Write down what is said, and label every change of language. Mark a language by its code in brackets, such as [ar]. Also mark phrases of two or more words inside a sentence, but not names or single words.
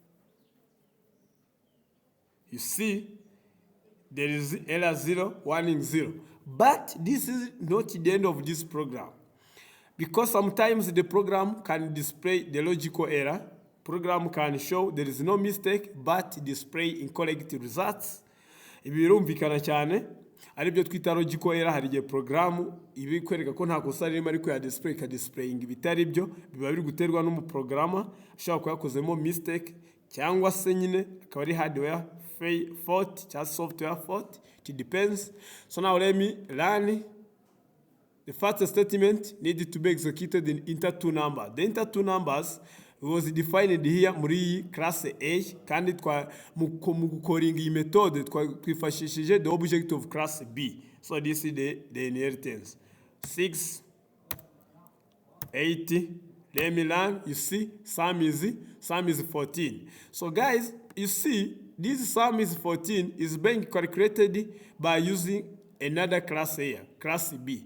[en] You see, there is error 0, warning 0. But this is not the end of this program. Because sometimes the program can display the logical error. Program can show there is no mistake, but display incorrect results. [rw] Ibi birumvikana cyane. Aribyo twita [en] logical error. [rw] Hari igihe program ibi kwereka ko nta kosa ririmo ariko ya display ka displaying bitari byo, biba biri guterwa n'umuprograma ashobora kuyakozemo mistake cyangwa se nyine akaba ari [en] hardware fault [rw] cyangwa [en] software fault. It depends. So now let me run. The first statement needed to be executed in enter two numbers. The enter two numbers was defined here muri class A, [rw] kandi mu gukoringa iyi method twifashishije [en] the object of class B. So this is the inheritance. 6, 8, let me run. You see, sum is 14. So guys, you see, this sum is 14 is being calculated by using another class here, class B.